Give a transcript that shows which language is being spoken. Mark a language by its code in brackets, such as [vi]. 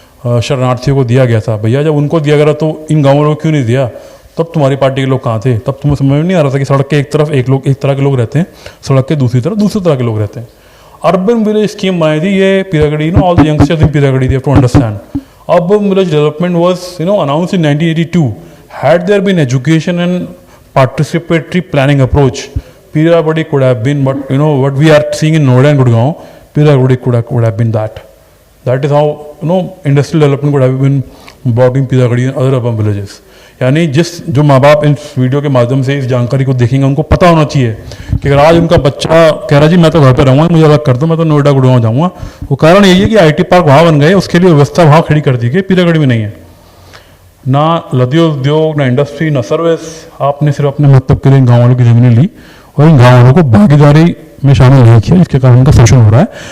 [hi] शरणार्थियों को दिया गया था। भैया जब उनको दिया गया तो इन गाँव वालों को क्यों नहीं दिया? तब तुम्हारी पार्टी के लोग कहाँ थे? तब तुम्हें समझ में नहीं आ रहा था कि सड़क के एक तरफ एक तरह के लोग रहते हैं, सड़क के दूसरी तरफ दूसरे तरह के लोग रहते हैं। [en] urban village scheme [hi] बनाई थी ये [en] Peeragarhi, all the youngsters in Peeragarhi they have to understand. Urban village development was announced in 1982। Had there been education and participatory planning approach, Piragudi could have been what we are seeing in Noida and Gurgaon. Piragudi could have been that. That is how industrial development could have been brought in Piragudi and other urban villages. [hi] यानी जो माँ बाप इस video के माध्यम से इस जानकारी को देखेंगे उनको पता होना चाहिए कि अगर आज उनका बच्चा कह रहा है जी मैं तो घर पर रहूँगा, मुझे अलग कर दो, मैं तो नोएडा गुड़गांव जाऊँगा, वो कारण यही है कि IT पार्क वहाँ बन गए, उसके लिए व्यवस्था वहाँ खड़ी कर दी गई, पीरागढ़ी में नहीं है। ना लघु उद्योग, ना इंडस्ट्री, ना सर्विस। आपने सिर्फ अपने मतलब के लिए इन गाँव वालों की ज़मीनें ली और इन गाँव वालों को भागीदारी में शामिल नहीं किया, जिसके कारण उनका शोषण हो रहा है।